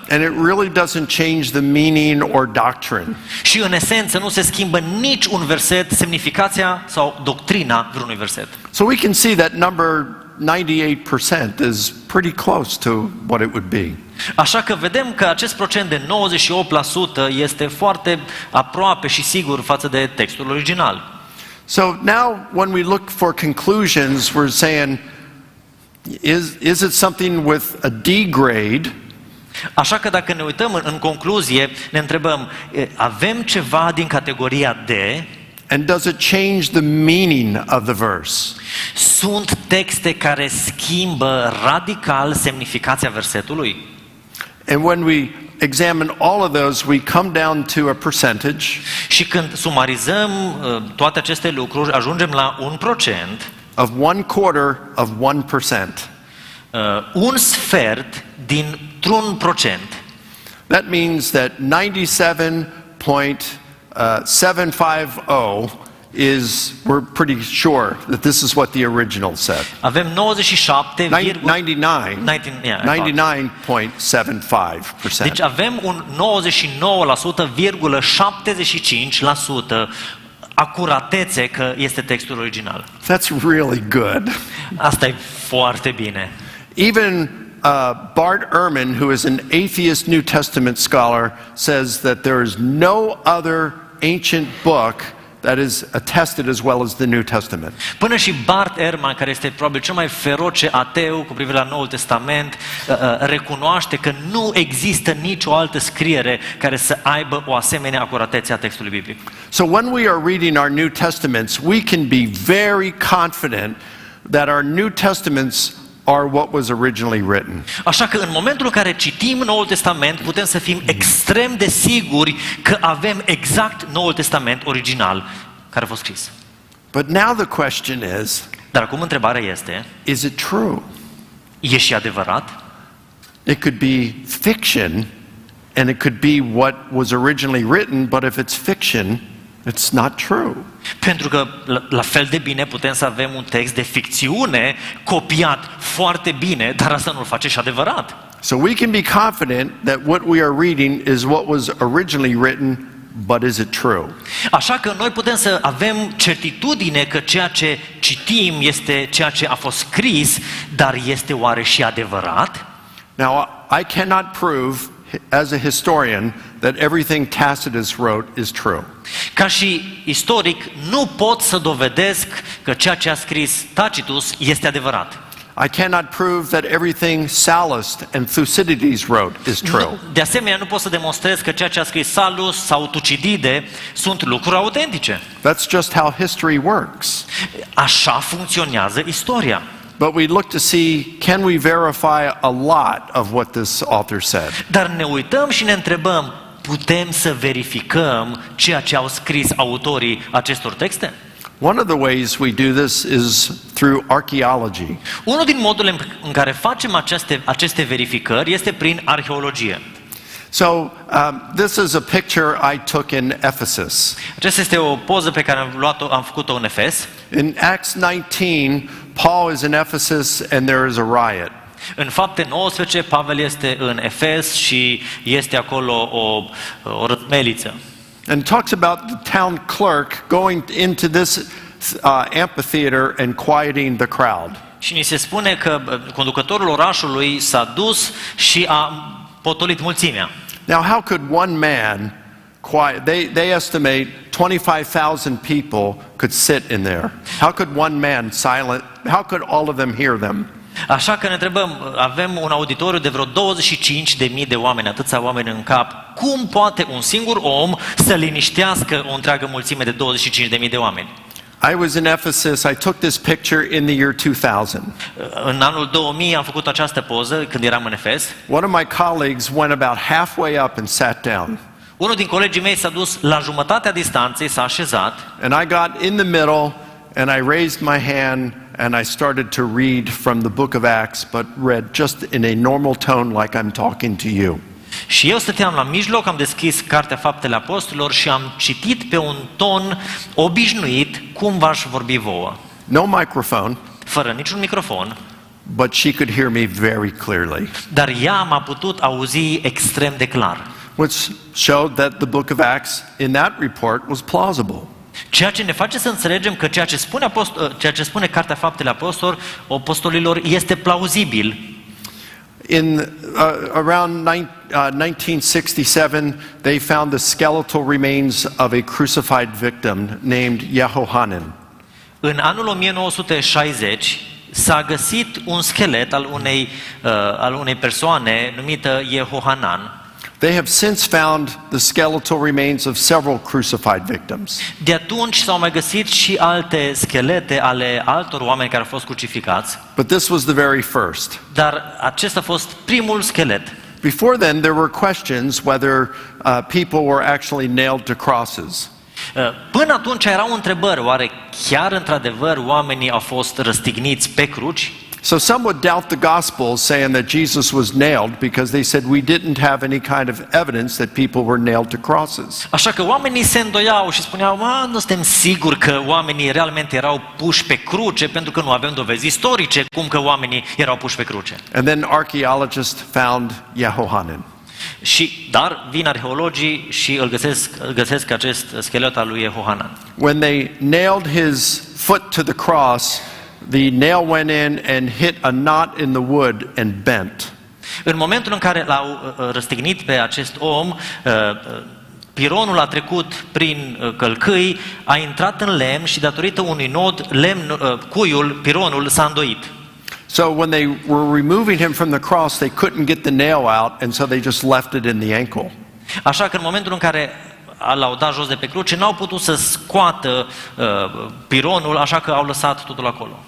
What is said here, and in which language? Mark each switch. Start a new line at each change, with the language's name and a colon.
English: And it really doesn't change the meaning or doctrine.
Romanian: Și în esență nu se schimbă nici un verset, semnificația sau doctrina vreunui verset.
English: So we can see that number 98% is pretty close to what it would be.
Romanian: Așa că vedem că acest procent de 98% este foarte aproape și sigur față de textul original.
English: So now when we look for conclusions, we're saying, is it something with a D grade?
Romanian: Așa că dacă ne uităm în concluzie, ne întrebăm, avem ceva din categoria D?
English: And does it change the meaning of the verse?
Romanian: Sunt texte care schimbă radical semnificația versetului?
English: And when we examine all of those, we come down to a percentage.
Romanian: Și când sumarizăm toate aceste lucruri, ajungem la un procent.
English: Of 1/4 of 1%.
Romanian: Un sfert dintr-un procent.
English: That means that 97.750 we're pretty sure that this is what the original said.
Romanian: Avem 97,
English: 99.75%.
Romanian: deci avem un 99,75% acuratețe că este textul original.
English: That's really good.
Romanian: Asta e foarte bine.
English: Even Bart Ehrman, who is an atheist New Testament scholar, says that there is no other ancient book that is attested as well as the New Testament.
Romanian: Până și Bart Ehrman, care este probabil cel mai feroce ateu cu privire la Noul Testament, recunoaște că nu există nicio altă scriere care să aibă o asemenea acuratețe a textului biblic.
English: So when we are reading our New Testaments, we can be very confident that our New Testaments are what was originally written.
Romanian: Așa că în momentul în care citim Noul Testament, putem să fim extrem de siguri că avem exact Noul Testament original care a fost scris.
English: But now the question
Romanian: Dar acum întrebarea este,
English: is it true?
Romanian: e și adevărat?
English: It could be fiction and it could be what was originally written, but if it's fiction, it's not true.
Romanian: Pentru că la fel de bine putem să avem un text de ficțiune copiat foarte bine, dar asta nu-l face și adevărat.
English: So we can be confident that what we are reading is what was originally written, but is it true?
Romanian: Așa că noi putem să avem certitudine că ceea ce citim este ceea ce a fost scris, dar este oare și adevărat?
English: Now, I cannot prove as a historian that everything Tacitus wrote is true.
Romanian: Ca și istoric, nu pot să dovedesc că ceea ce a scris Tacitus este adevărat.
English: I cannot prove that everything Sallust and Thucydides wrote is true.
Romanian: De asemenea, nu pot să demonstrez că ceea ce a scris Sallust sau Tucidide sunt lucruri autentice.
English: That's just how history works.
Romanian: Așa funcționează istoria.
English: But we look to see, can we verify a lot of what this author said?
Romanian: Dar ne uităm și ne întrebăm, putem să verificăm ceea ce au scris autorii acestor texte?
English: One of the ways we do this is through archaeology.
Romanian: Unul din modurile în care facem aceste verificări este prin arheologie.
English: So this is a picture I took in Ephesus.
Romanian: Aceasta este o poză pe care am făcut-o în Efes.
English: In Acts 19, Paul is in Ephesus and there is a riot.
Romanian: În Fapte 19, Pavel este în Efes și este acolo o răzmeliță.
English: And talks about the town clerk going into this amphitheater and quieting the crowd.
Romanian: Și ni se spune că conducătorul orașului s-a dus și a potolit mulțimea.
English: Now, how could one man quiet? They estimate 25,000 people could sit in there. How could one man silent? How could all of them hear them?
Romanian: Așa că ne întrebăm, avem un auditoriu de vreo 25.000 de oameni, atâția oameni în cap. Cum poate un singur om să liniștească o întreagă mulțime de 25.000 de oameni?
English: I was in Ephesus. I took this picture in the year 2000.
Romanian: În anul 2000 am făcut această poză când eram în Efes.
English: One of my colleagues went about halfway up and sat down.
Romanian: Unul din colegii mei s-a dus la jumătatea distanței, s-a așezat.
English: And I got in the middle and I raised my hand and I started to read from the book of Acts, but read just in a normal tone like I'm talking to you.
Romanian: Și eu stăteam la mijloc, am deschis Cartea Faptele Apostolilor și am citit pe un ton obișnuit, cum v-aș vorbi vouă.
English: No microphone,
Romanian: Fără niciun microfon,
English: but she could hear me very clearly,
Romanian: dar ea m-a putut auzi extrem de clar.
English: which showed that the book of Acts in that report was plausible.
Romanian: Ceea ce ne face să înțelegem că ceea ce spune Cartea Faptele Apostolilor este plauzibil.
English: In around 1967, they found the skeletal remains of a crucified victim named Yehohanan.
Romanian: În anul 1960 s-a găsit un schelet al unei persoane numită Yehohanan.
English: They have since found the skeletal remains of several crucified victims.
Romanian: De atunci s-au mai găsit și alte schelete ale altor oameni care au fost crucificați,
English: But this was the very first.
Romanian: dar acesta a fost primul schelet.
English: Before then, there were questions whether people were actually nailed to crosses.
Romanian: Până atunci erau întrebări, oare chiar într-adevăr oamenii au fost răstigniți pe cruci?
English: So some would doubt the gospel, saying that Jesus was nailed because they said we didn't have any kind of evidence that people were nailed to crosses.
Romanian: Așa că oamenii se îndoiau și spuneau, nu suntem siguri că oamenii realmente erau puși pe cruce, pentru că nu avem dovezi istorice cum că oamenii erau puși pe cruce.
English: And then archaeologists found Yehohanan.
Romanian: Dar vin arheologii și îl găsesc acest schelet al lui Yehohanan.
English: When they nailed his foot to the cross, the nail went in and hit a knot in the wood and bent.
Romanian: În momentul în care l-au răstignit pe acest om, pironul a trecut prin călcâi, a intrat în lemn și datorită unui nod, pironul s-a îndoit.
English: So when they were removing him from the cross, they couldn't get the nail out, and so they just left it in the ankle.
Romanian: Așa că în momentul în care l-au dat jos de pe cruce, n-au putut să scoată pironul, așa că au lăsat totul acolo.